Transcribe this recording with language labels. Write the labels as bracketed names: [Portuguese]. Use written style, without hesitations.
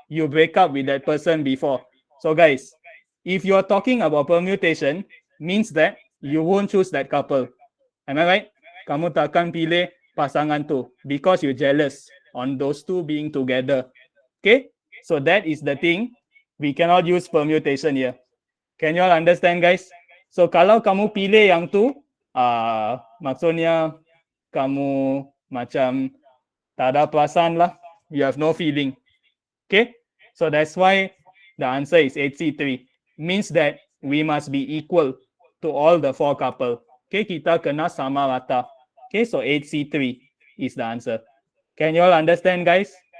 [English] You break up with that person before. So guys, if you're talking about permutation, means that you won't choose that couple. Am I right? [Malay] Kamu takkan pilih pasangan tu [English] because you're jealous. on those two being together. Okay, so that is the thing. We cannot use permutation here. Can you all understand, guys? [Malay] So kalau kamu pilih yang tu, maksudnya kamu macam tak ada perasaan lah. [English] You have no feeling. Okay, so that's why the answer is 8C3. Means that we must be equal to all the four couple. Okay, [Malay] kita kena sama rata. [English] Okay, so 8C3 is the answer. Can you all understand, guys?